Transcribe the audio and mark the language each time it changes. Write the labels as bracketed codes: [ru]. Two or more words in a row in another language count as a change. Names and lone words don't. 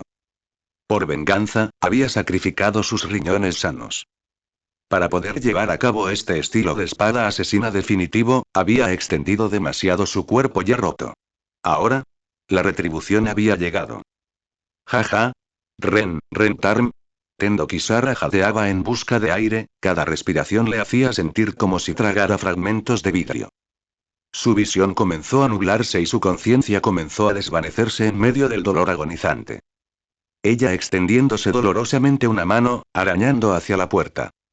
[es] Por venganza, había sacrificado sus riñones sanos. Para poder llevar a cabo este estilo de espada asesina definitivo, había extendido demasiado su cuerpo ya roto. Ahora, la retribución había llegado. Jaja. Rentarm. Tendo Kisara jadeaba en busca de aire, cada respiración le hacía sentir como si tragara fragmentos de vidrio. Su visión comenzó a nublarse y su conciencia comenzó a desvanecerse en medio del dolor agonizante. Ella extendiéndose dolorosamente una mano, arañando hacia la puerta.